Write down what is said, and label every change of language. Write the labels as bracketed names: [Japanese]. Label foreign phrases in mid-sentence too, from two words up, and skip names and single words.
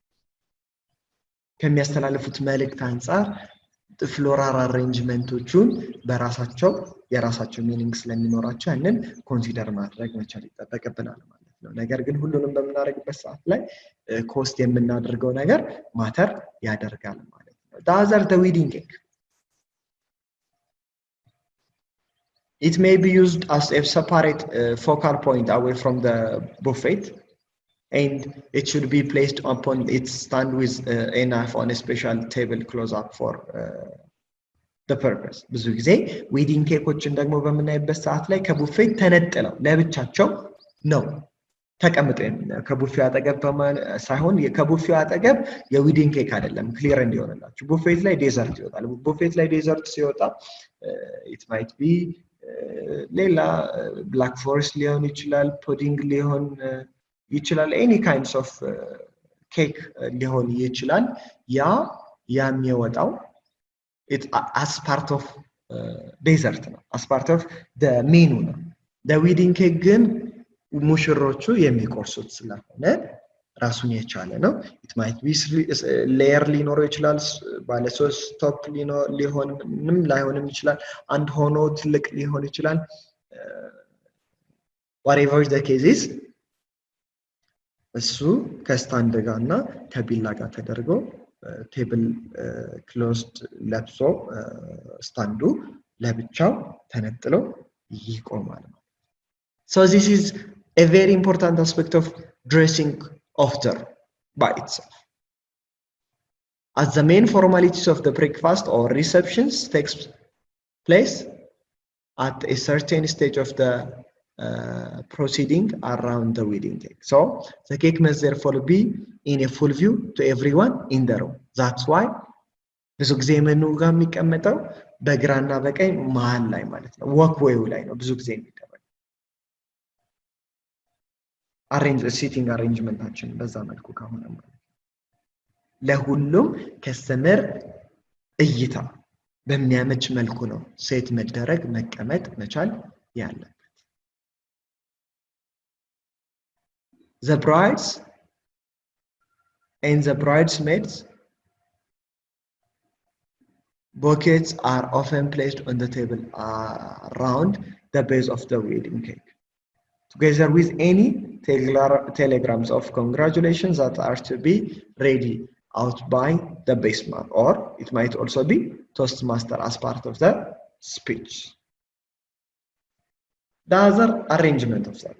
[Amharic] ከሚያስተላልፉት መልእክት አንፃር ፍሎራል አሬንጅመንቶቹን በራሳቸው የራሳቸው ሚኒንግ ስለሚኖራቸው ያንን ኮንሲደር ማድረግ መቻል ይጠበቅብናል ማለት ነው ነገር ግን ሁሉንም በመናረግበት ሰዓት ላይ ኮስት የምናደርገው ነገር ማተር ያደርጋል ማለት ነው ዳዘር [English] the wedding cake It may be used as a separate focal point away from the buffet and it should be placed upon its stand with a knife on a special table close up for the purpose. [Amharic] ብዙ ጊዜ ዌዲንግ ኬኮችን ደግሞ በመናይበት ሰዓት ላይ ከቡፌት ተነጥለው ለብቻቸው ነው ተቀምጠው ከቡፌው አጠገብ ሳይሆን ከቡፌው አጠገብ የዌዲንግ ኬክ አይደለም ክሊር እንዲሆንላችሁ ቡፌት ላይ ዴዘርት ይወጣል ቡፌት ላይ ዴዘርት ሲወጣ [English] it might be [Amharic] ሌላ ብላክ ፎረስት ሊሆን ይችላል ፑዲንግ ሊሆን ይችላል [English] any kinds of cake [Amharic] ሊሆን ይችላል ያ የሚወጣው [English] it as part of dessert [Amharic] ነው [English] as part of the menu [Amharic] ነው [English] the wedding cake [Amharic] ግን ሙሽሮቹ የሚቆርሱት ስለሆነ ራሱን የቻለ ነው [English] it might be layer [Amharic] ሊኖረው ይችላል ባለ 3 ቶፕ ሊሆንም ላይሆንም ይችላል አንድ ሆኖ ትልቅ ሊሆን ይችላል [English] whatever the case is [Amharic] እሱ ከስታንድ ጋርና ከቢላ ጋር ተደርጎ [English] table closed [Amharic] ለብሶ ስታንዱ ለብቻው ተነጥሎ ይቆማል [English] so this is a very important aspect of dressing after by itself as the main formalities of the breakfast or receptions takes place at a certain stage of the proceeding around the wedding cake so the cake must therefore be in a full view to everyone in the room that's why [Amharic] ብዙ ጊዜ መኑ ጋር የሚቀመጠው በግራና በቀኝ መሃል ላይ ማለት ነው ወክዌው ላይ ነው ብዙ ጊዜ የሚደረገው ሲቲንግ አሬንጅመንታችን በዛ መልኩ ከሆነ ማለት ለሁሉም ከስተመር እይታ በሚያመች መልኩ ነው ሴት መደረግ መቀመጥ መቻል ያለበት [English] the brides and the bridesmaids bouquets are often placed on the table around the base of the wedding cake together with any telegrams of congratulations that are to be ready out by the base man or it might also be toastmaster as part of the speech The other arrangement of that.